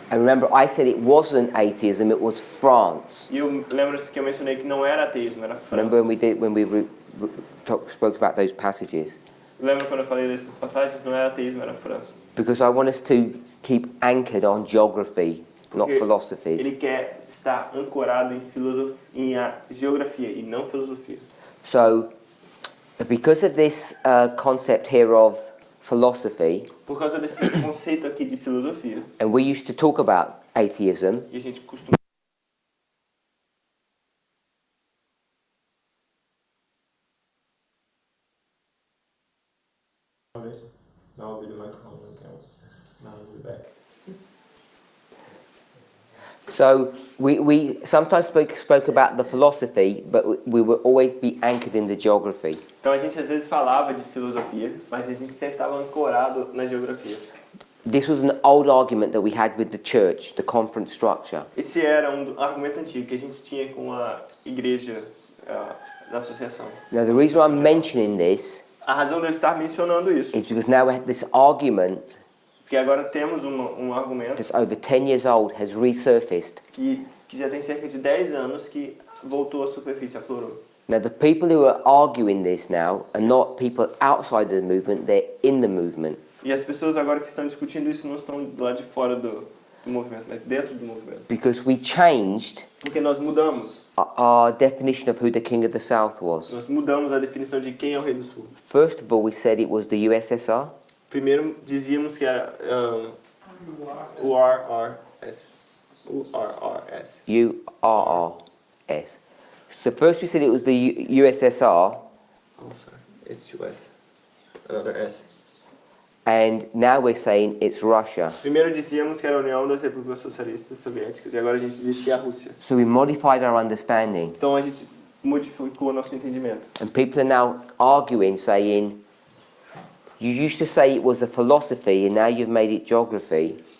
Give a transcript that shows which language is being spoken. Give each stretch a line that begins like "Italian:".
English: And remember, I said it wasn't atheism, it was France.
Portuguese: E eu lembro que eu mencionei que não era ateísmo, era
English: Remember
Portuguese: França.
English: when we spoke about those passages?
Portuguese: Lembra quando eu falei dessas passagens? Não era ateísmo, era França.
English: Because I want us to keep anchored on geography. not
Portuguese: Porque
English: philosophies.
Portuguese: ele quer estar ancorado em a geografia e não filosofia.
English: So, because of this concept here of philosophy,
Portuguese: Por causa desse conceito aqui de filosofia,
English: and we used to talk about atheism,
Portuguese: e a gente costuma
English: Now I'll be the microphone again. Now I'll be back. so we sometimes spoke about the philosophy, but we would always be anchored in the geography.
Portuguese: Então a gente às vezes falava de filosofia, mas a gente sempre estava ancorado na geografia.
English: This was an old argument that we had with the church, the conference structure.
Portuguese: Esse era argumento antigo que a gente tinha com a igreja da associação.
English: Now, the reason I'm mentioning this
Portuguese: A razão de eu estar mencionando isso,
English: is because now we have this argument
Portuguese: porque agora temos um argumento
English: that's over 10 years old has resurfaced.
Portuguese: que já tem cerca de 10 anos que voltou à superfície, aflorou.
English: Now, the people who are arguing this now are not people outside the movement, they're in the movement.
Portuguese: E as pessoas agora que estão discutindo isso não estão do lado de fora do movimento, mas dentro do movimento.
English: Because we changed
Portuguese: Porque nós mudamos.
English: our definition of who the King of the South was.
Portuguese: Nós mudamos a definição de quem é o Rei do Sul.
English: First of all, we said it was the USSR.
Portuguese: Primeiro dizíamos que era o RRS. O RRS. URRS.
English: So first we said it was the USSR, Oh, sorry. It's US. Another S. and now we're saying it's Russia.
Portuguese: Primeiro dizíamos que era a União das Repúblicas Socialistas Soviéticas e agora a gente diz que é a Rússia.
English: So we modified our understanding.
Portuguese: Então a gente modificou nosso entendimento.
English: And people are now arguing, saying, you used to say it was a philosophy and now you've made it geography.